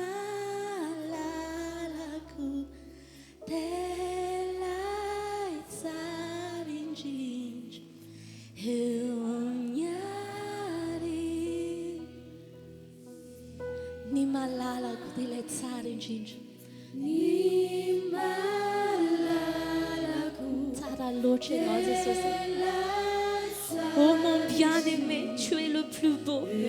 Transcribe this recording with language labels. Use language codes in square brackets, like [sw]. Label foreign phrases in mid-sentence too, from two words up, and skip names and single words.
[mg] malalaku telai tsarinjinj ni malalaku dile tsara indrindra ni malalaku tsara loatra ianao Jesosy [fr] oh mon bien-aimé tu es le plus beau